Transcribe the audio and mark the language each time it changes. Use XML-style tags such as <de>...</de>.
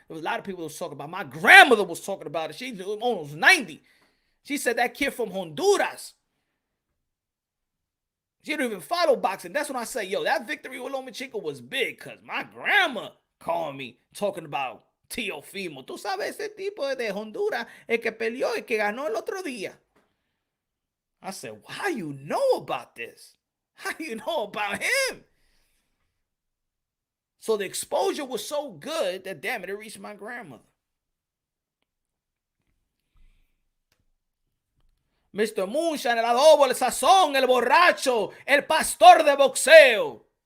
<en>There was a lot of people that was talking about. My grandmother was talking about it. She's almost 90. She said that kid from Honduras. She didn't even follow boxing. That's when I say, that victory with Lomachenko was big because my grandma called me talking about Teofimo.</en> <es>Tú sabes ese tipo de Honduras, el que peleó y que ganó el otro día.</es> <en>I said, how you know about this? How you know about him? So the exposure was so good that, damn it reached my grandmother. Mr.</en> <es>Moonshine, el adobo, el sazón, el borracho, el pastor de boxeo.</es>